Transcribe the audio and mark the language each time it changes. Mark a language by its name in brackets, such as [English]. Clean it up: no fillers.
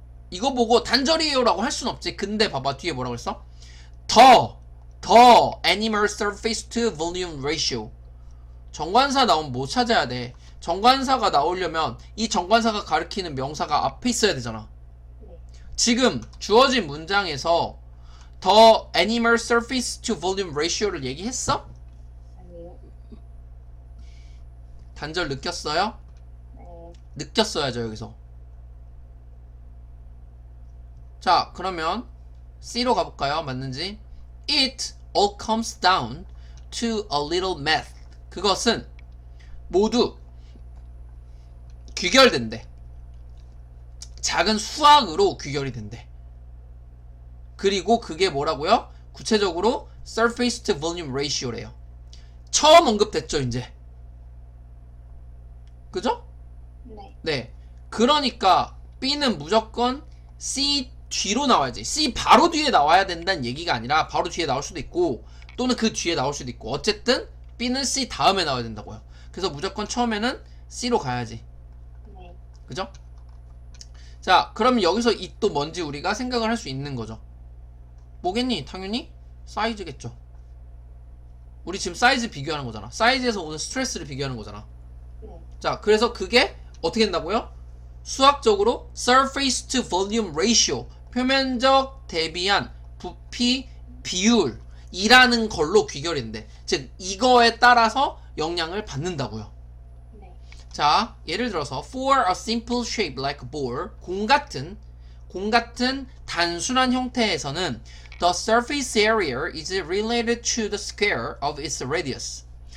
[Korean] 이거 보고 단절이에요라고 할 순 없지. 근데 봐봐, 뒤에 뭐라고 했어? [English] the animal surface to volume ratio. [Korean] 정관사 나오면 뭐 찾아야 돼? 정관사가 나오려면 이 정관사가 가리키는 명사가 앞에 있어야 되잖아. 지금 주어진 문장에서 [English] the animal surface to volume ratio [Korean] 를 얘기했어? 아니요. 단절 느꼈어요? 네. 느꼈어야죠, 여기서. 자, 그러면 C로 가볼까요? 맞는지. [English] It all comes down to a little math. [Korean] 그것은 모두 귀결된대. 작은 수학으로 귀결이 된대. 그리고 그게 뭐라고요? 구체적으로 [English] surface to volume ratio [Korean] 래요. 처음 언급됐죠, 이제. 그죠? 네. 네. 그러니까 B는 무조건 C 뒤로 나와야지. C 바로 뒤에 나와야 된다는 얘기가 아니라 바로 뒤에 나올 수도 있고 또는 그 뒤에 나올 수도 있고 어쨌든 B는 C 다음에 나와야 된다고요. 그래서 무조건 처음에는 C로 가야지. 네. 그죠? 자, 그럼 여기서 이 또 뭔지 우리가 생각을 할 수 있는 거죠. 뭐겠니? 당연히 사이즈겠죠. 우리 지금 사이즈 비교하는 거잖아. 사이즈에서 오는 스트레스를 비교하는 거잖아. 네. 자, 그래서 그게 어떻게 된다고요? 수학적으로 [English] surface to volume ratio, [Korean] 표면적 대비한 부피 비율, 이라는 걸로 귀결인데, 즉 이거에 따라서 영향을 받는다고요. 네. 자, 예를 들어서 [English] for a simple shape like a ball, [Korean] 공 같은 단순한 형태에서는 [English] the surface area is related to the square of its radius.